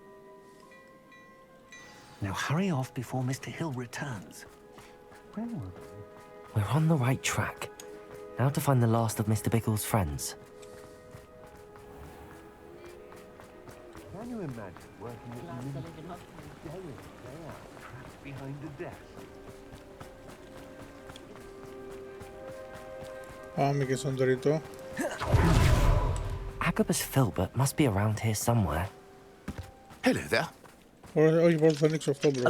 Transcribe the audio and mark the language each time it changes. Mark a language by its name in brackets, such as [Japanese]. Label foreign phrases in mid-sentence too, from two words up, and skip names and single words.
[English] Now hurry off before Mr. Hill returns. Where were we? We're on the right track. Now to find the last of Mr. Bickle's friends. Can you imagine working with me day in, day out, trapped behind a desk? [Greek] Πάμε και στον τρίτο. [English] Agabus Filbert must be around here somewhere. Hello there. [Greek] Όχι, πρώτα θα ανοίξω αυτό μπλοκ.